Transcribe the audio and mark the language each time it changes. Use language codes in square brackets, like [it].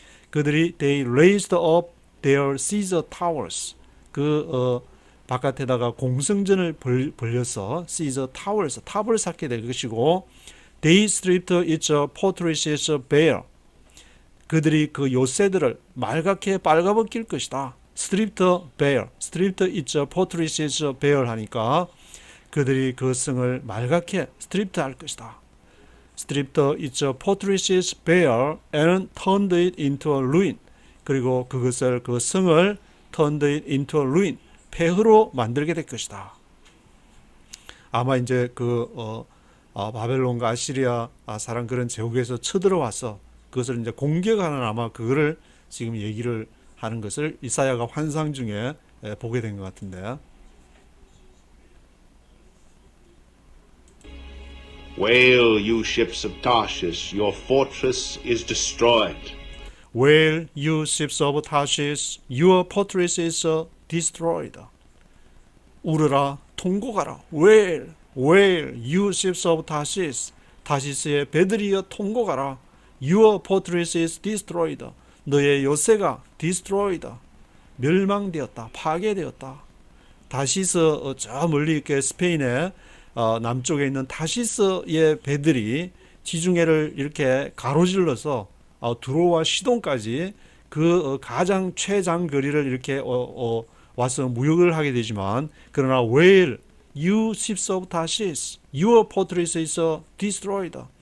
[ko] 그들이 [en] they raised up their Caesar towers. [ko] 바깥에다가 공성전을 벌려서 Caesar towers 탑을 쌓게 될 것이고 [en] they stripped its fortresses bare. [ko] 그들이 그 요새들을 말갛게 빨가벗길 것이다. [en] stripped its fortresses bare [ko] 하니까 그들이 그 성을 말갛게 stripped 할 것이다. [en] stripped its fortresses bare and turned it into a ruin. [ko] 그리고 그 성을 [en] turned it into a ruin. [ko] 폐허로 만들게 될 것이다. 아마 이제 바벨론과 아시리아 사람 그런 제국에서 쳐들어와서 그것을 이제 공격하는 아마 그거를 지금 얘기를 하는 것을 이사야가 환상 중에 보게 된 것 같은데. [en] Wail, you ships of Tarshish, your fortress is destroyed. Wail, you ships of Tarshish, your fortress is destroyed. [ko] 울어라, 통곡하라. [en] Wail, you ships of Tarshish, [ko] 다시스의 배들이여 통곡하라. [en] Your fortress is destroyed. [ko] 너의 요새가 destroyed, 멸망되었다, 파괴되었다. 다시스 저 멀리 이렇게 스페인의 남쪽에 있는 다시스의 배들이 지중해를 이렇게 가로질러서 두로와 시돈까지 그 가장 최장거리를 이렇게 와서 무역을 하게 되지만 그러나 [en] Where you ships of Tarshish, your fortress is destroyed.